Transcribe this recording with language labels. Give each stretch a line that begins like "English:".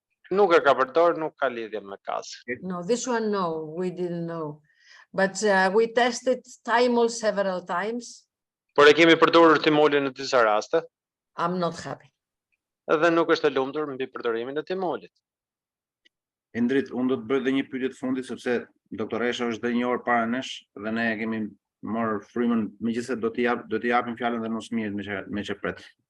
Albanian: Nuk e ka përdor, nuk ka lidhje me CAS.
English: No, this one, no, we didn't know. But we tested thymol several times.
Albanian: Por e kemi përdorur thymolin në disa raste.
English: I'm not happy.
Albanian: Edhe nuk është e lumtur mbi përdorimin e thimolit. Indrit, unë do të bëj edhe një pyetje të fundit sepse doktoresha është dhe një orë para nesh dhe ne kemi marrë frymën, megjithëse do t'i japim fjalën dhe Nosmir me që pret.